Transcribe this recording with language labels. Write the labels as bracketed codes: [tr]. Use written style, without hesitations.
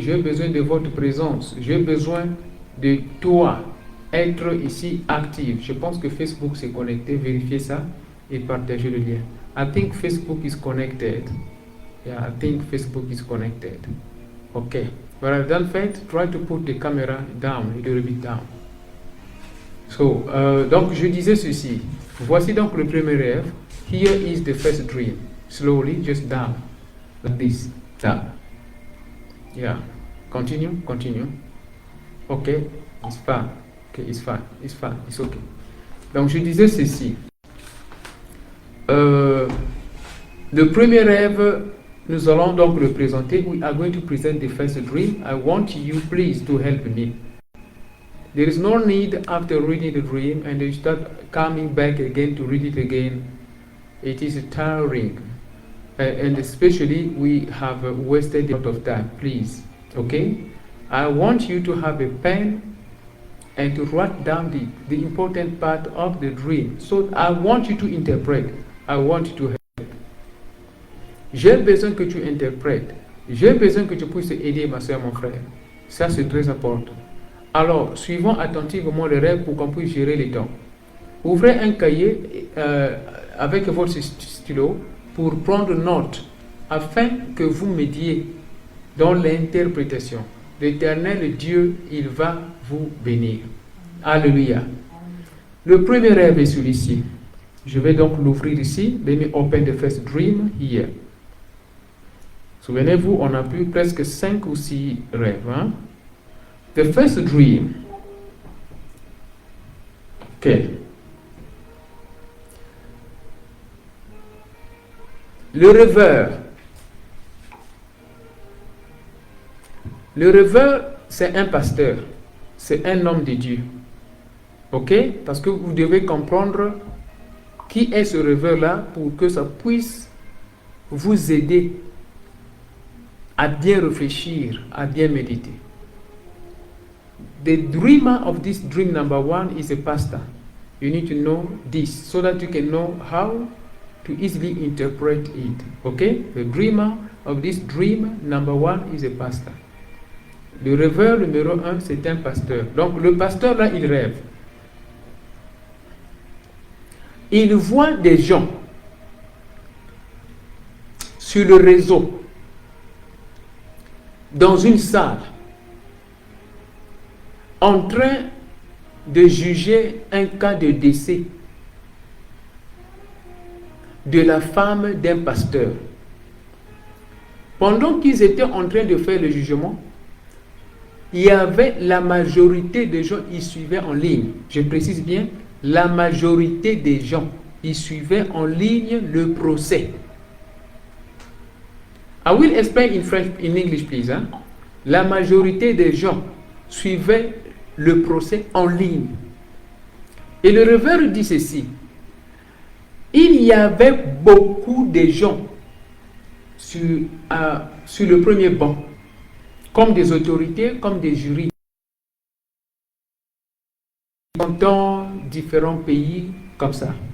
[fr] J'ai besoin de votre présence. J'ai besoin de toi. Être ici actif. Je pense que Facebook s'est connecté. Vérifiez ça et partagez le lien. [en] I think Facebook is connected. Yeah, I think Facebook is connected. Okay. When I've done that, try to put the camera down, a little bit down. [fr] So, donc je disais ceci. Voici donc le premier rêve. [en] Here is the first dream. Slowly, just down. Like this. Down. Yeah. Continue, continue. Okay, it's fine. Okay, it's fine. It's fine. It's okay. [fr] Donc je disais ceci. Le premier rêve, nous allons donc le présenter. [en] We are going to present the first dream. I want you please to help me. There is no need after reading the dream and you start coming back again to read it again. It is tiring. And especially we have wasted a lot of time. Please. Okay? I want you to have a pen and to write down the important part of the dream. So I want you to interpret. I want you to help. [fr] J'ai besoin que tu interprètes. J'ai besoin que tu puisses aider ma soeur, mon frère. Ça, c'est très important. Alors, suivons attentivement le rêve pour qu'on puisse gérer les temps. Ouvrez un cahier avec votre stylo pour prendre note afin que vous m'aidiez dans l'interprétation. L'Éternel Dieu, il va vous bénir. Alléluia. Le premier rêve est celui-ci. Je vais donc l'ouvrir ici. [en] Let me open the first dream here. [fr] Souvenez-vous, on a plus presque 5 ou 6 rêves. [en] Hein? The first dream. Okay. [fr] Le rêveur. Le rêveur, c'est un pasteur. C'est un homme de Dieu. Ok? Parce que vous devez comprendre qui est ce rêveur-là pour que ça puisse vous aider à bien réfléchir, à bien méditer. [en] The dreamer of this dream number 1 is a pastor. You need to know this so that you can know how to easily interpret it. Okay? The dreamer of this dream number 1 is a pastor. [fr] Le rêveur numéro 1, c'est un pasteur. Donc le pasteur là, il rêve. Il voit des gens sur le réseau, dans une salle, en train de juger un cas de décès de la femme d'un pasteur. Pendant qu'ils étaient en train de faire le jugement, il y avait la majorité des gens qui suivaient en ligne. Je précise bien, la majorité des gens qui suivaient en ligne le procès. [en] I will explain in French, in English, please. Hein? [fr] La majorité des gens suivaient le procès en ligne. Et le rêveur dit ceci. Il y avait beaucoup de gens sur le premier banc, comme des autorités, comme des jurys, dans différents pays, comme ça.